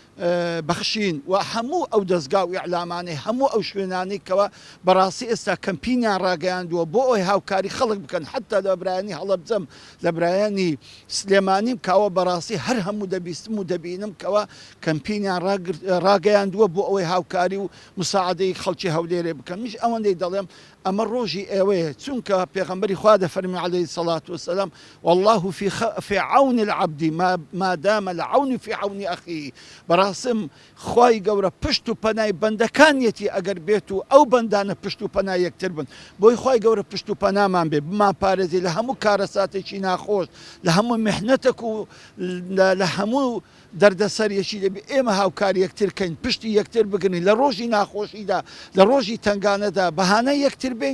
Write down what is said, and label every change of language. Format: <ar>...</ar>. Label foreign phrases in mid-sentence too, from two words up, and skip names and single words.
<ckb>بەخشین و هەموو ئەو دەستگا و ئیعلامانەی هەموو ئەو شوێنانەی کەوە بەڕاستی ئێستا کەمپینیان ڕاگەیاندووە بۆ ئەوی هاوکاری خەڵک بکەن، حتا لە برایانی هەڵەبجەم، لە برایانی سلێمانیم کاوە بەڕاستی هەر هەموو دەبیستم و دەبینم کەوە کەمپینیان ڕاگەیاندووە بۆ ئەوەی هاوکاری و مساعدەی خەڵکی هەولێرێ بکەن. میش ئەوەندەی دەڵێم ئەمە ڕۆژی ئێوەیە، چونکە پێغەمبەری خوا دەفەرمی</ckb> <ar>عەلەیهی سەڵات وسەلام والله في عون العبد ما دام العون في عون أخيه.</ar> <ckb>بەڕاستم خوای گەورە پشت و پەنای بەندەکانیەتی ئەگەر بێت و ئەو بەندانە پشت و پەنای یەکتر بن، بۆی خوای گەورە پشت و پەنامان بێ، بمان پارێزی لە هەموو کارە ساتێکی ناخۆش، لە هەموو میحنەتێک و لە هەموو دەردەسەرێکی دەبێ ئێمە هاوکاری یەکترکەین، پشتی یەکتر بگرین لە ڕۆژی ناخۆشیدا، لە ڕۆژی تەنگانەدا بەهانەی یەکتر بین.</ckb>